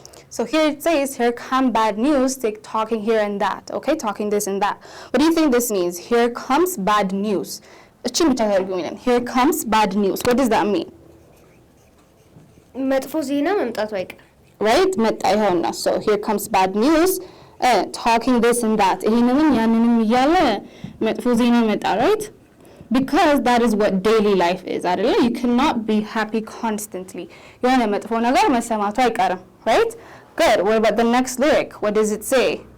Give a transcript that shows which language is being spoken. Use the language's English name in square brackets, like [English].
[English] So here it says, here come bad news, talking here and that, okay? Talking this and that. What do you think this means? Here comes bad news. Here comes bad news. What does that mean? [Amharic] መጥፎ ዜና መምጣቱ አይቀር Right? መጣ ይሆንና. [English] So here comes bad news, talking this and that. [Amharic] ይሄንንም ያንንም እያለ መጥፎ ዜና መጣ, right? [English] Because that is what daily life is, አይደለ? You cannot be happy constantly. [Amharic] የሆነ መጥፎ ነገር መሰማቱ አይቀርም, right? [English] Good. What about the next lyric? What does it say?